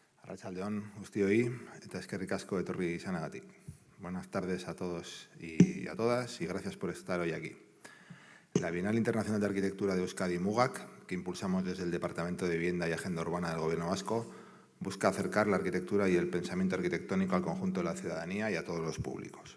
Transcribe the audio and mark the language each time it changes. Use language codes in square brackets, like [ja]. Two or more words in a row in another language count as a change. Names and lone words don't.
[eu] Arratsalde-on guztioi eta eskerrik asko etorri izanagatik. [es] Buenas tardes a todos y a todas y gracias por estar hoy aquí. La Bienal Internacional de Arquitectura de Euskadi, MUGAK, que impulsamos desde el Departamento de Vivienda y Agenda Urbana del Gobierno Vasco, busca acercar la arquitectura y el pensamiento arquitectónico al conjunto de la ciudadanía y a todos los públicos.